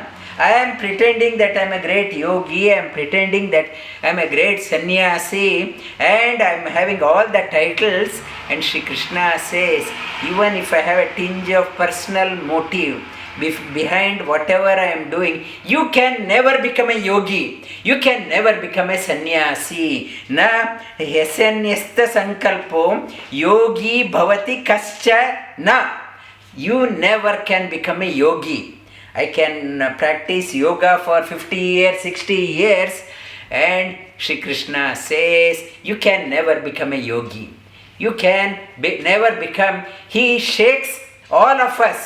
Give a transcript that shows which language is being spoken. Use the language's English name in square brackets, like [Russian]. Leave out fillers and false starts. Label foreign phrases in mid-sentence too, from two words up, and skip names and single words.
[English] I am pretending that I am a great yogi, I am pretending that I am a great sannyasi, and I am having all the titles. And Shri Krishna says, even if I have a tinge of personal motive behind whatever I am doing, you can never become a yogi. You can never become a sannyasi. [Sanskrit] न ह्यसंन्यस्तसङ्कल्पो योगी भवति कश्चन. [English] You never can become a yogi. I can practice yoga for 50 years, 60 years, and Shri Krishna says, you can never become a yogi. You can never become. He shakes all of us.